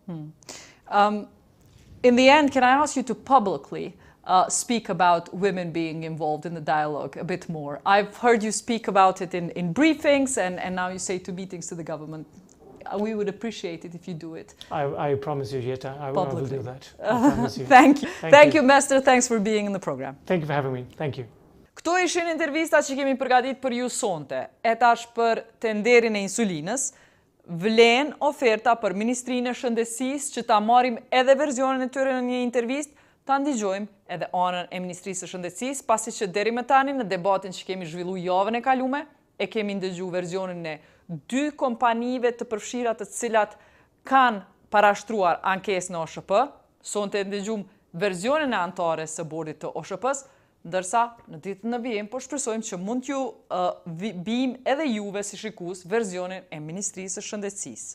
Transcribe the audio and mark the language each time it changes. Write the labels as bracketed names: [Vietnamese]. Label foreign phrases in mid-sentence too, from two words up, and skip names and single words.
[English] In the end, can I ask you to publicly speak about women being involved in the dialogue a bit more? I've heard you speak about it in briefings, and now you say to meetings to the government. We would appreciate it if you do it. I promise you, Jetta, I will do that. I promise you. Thank you. Thank you, Mester. Thanks for being in the program. Thank you for having me. Thank you. [Albanian] Këto ishin intervistat që kemi përgatit për ju sonte. E tash për tenderin e insulinës, vlen oferta për Ministrinë e Shëndetësisë që ta marrim edhe versionin e tyre në një intervistë, ta ndigjojmë edhe anën e Ministrisë së Shëndetësisë, pasi që deri më tani në debatin që kemi zhvilluar javën e kaluar, e kemi ndëgju versionin e 2 kompanive të përfshira të cilat kanë parashtruar ankesën në OSHP, sonte ndëgjum versionin e anëtares së bordit të OSHP-së, ndërsa në ditën në vijim po shpresojmë që mund t'ju bim edhe juve si shikues versionin e Ministrisë së Shëndetësisë.